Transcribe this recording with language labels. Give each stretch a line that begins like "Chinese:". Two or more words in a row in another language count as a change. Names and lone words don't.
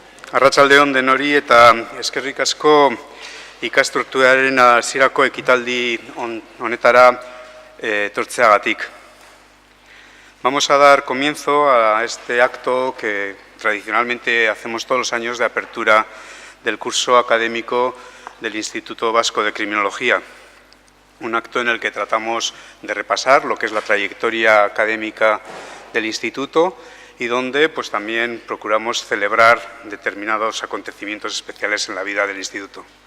Basque: Arratsaldeon denori eta eskerrik asko ikasturtearen hasierako ekitaldi honetara etortzeagatik.
Spanish: Vamos a dar comienzo a este acto que tradicionalmente hacemos todos los años de apertura del curso académico del Instituto Vasco de Criminología. Un acto en el que tratamos de repasar lo que es la trayectoria académica del Instituto y donde pues, también procuramos celebrar determinados acontecimientos especiales en la vida del Instituto.